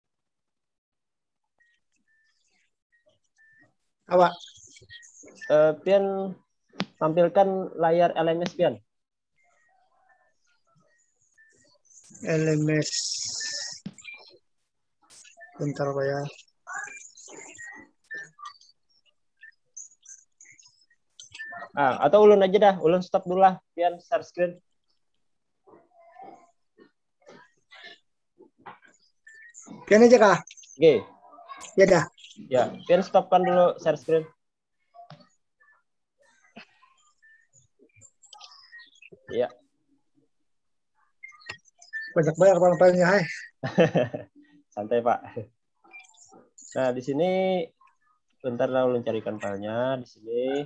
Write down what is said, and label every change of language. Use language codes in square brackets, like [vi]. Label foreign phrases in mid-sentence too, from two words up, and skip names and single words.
[bjn] Apa? Pian tampilkan layar LMS Pian. LMS. Bentar Pak ya. Atau ulun aja dah, ulun stop dulu lah, Pian [en] share screen. [bjn] Pian aja kah? Oke. Ya dah. Ya, Pian stopkan dulu [en] share screen. [bjn] Ya. Banyak banyak orang-orangnya, hai. Santai, Pak. Nah, di sini bentar lah ulun carikan filenya di sini.